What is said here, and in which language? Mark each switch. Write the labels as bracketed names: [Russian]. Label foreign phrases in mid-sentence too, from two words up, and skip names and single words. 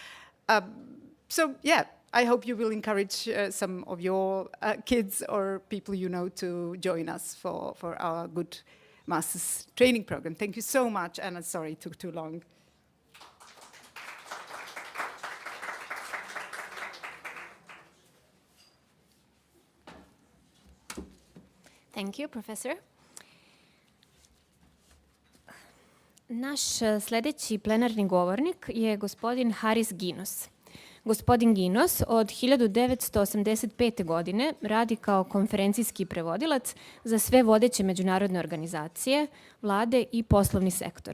[English] So yeah, I hope you will encourage some of your kids or people you know to join us for our good master's training program. Thank you so much, and I'm sorry it took too long. Thank you, Professor. [Bosnian] Naš sljedeći plenarni govornik je gospodin Haris Ginos. Gospodin Ginos od 1985. godine radi kao konferencijski prevodilac za sve vodeće međunarodne organizacije, vlade i poslovni sektor.